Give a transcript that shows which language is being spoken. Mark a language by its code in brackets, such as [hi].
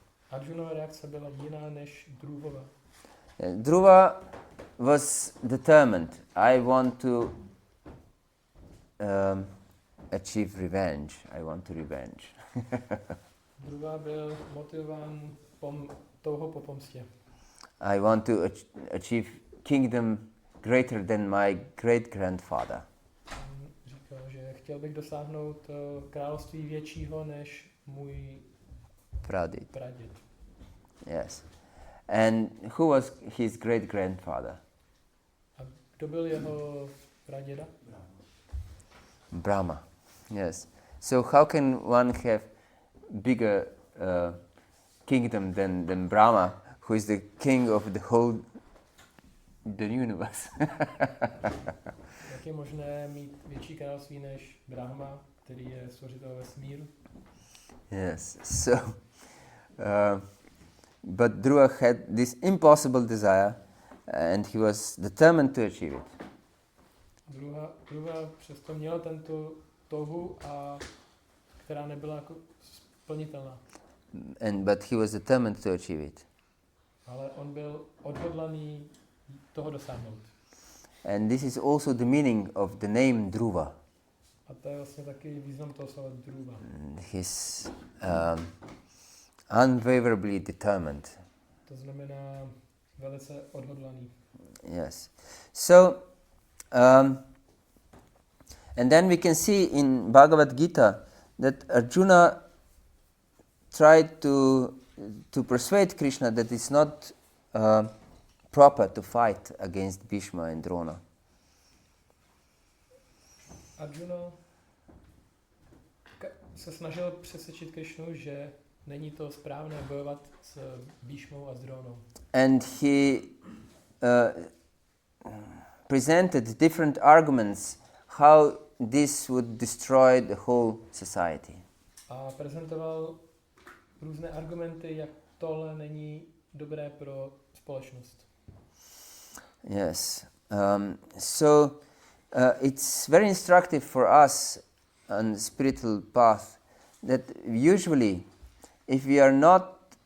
[cs] Arjunova reakce byla jiná než Dhruvova. [en] Dhruva was determined. I want to achieve revenge. I want to revenge. [cs] Dhruva byl motivován touhou po pomstě. [en] I want to achieve kingdom greater than my great-grandfather. [cs] Říkal, že chtěl bych dosáhnout království většího než můj Praděd. praděd. [en] Yes. And who was his great-grandfather? [cs] A kdo byl jeho praděda? [en] Brahma. Yes. So how can one have bigger kingdom than Brahma, who is the king of the universe? [cs] Jak je možné mít větší království než Brahma, který je stvořitel vesmíru? [en] Yes. So, but Dhruva had this impossible desire, and he was determined to achieve it. [cs] Dhruva přesto měl tento touhu, která nebyla jako splnitelná. [en] But he was determined to achieve it. [cs] Ale on byl odhodlaný toho dosáhnout. [en] And this is also the meaning of the name Dhruva. [cs] A to je vlastně taky význam toho slova druva. [en] He's unwaverably determined. [cs] To znamená velice odhodlaný. [en] Yes. So, and then we can see in Bhagavad-gita that Arjuna tried to persuade Krishna that it's not proper to fight against Bhishma and Drona. [cs] Arjuna se snažil přesvědčit Krišnu, že není to správné bojovat s Bhishmou a s Dronou. [en] And he presented different arguments how this would destroy the whole society. [cs] A prezentoval různé argumenty, jak tohle není dobré pro společnost. [en] Yes. So it's very instructive for us on the spiritual path that usually if we are not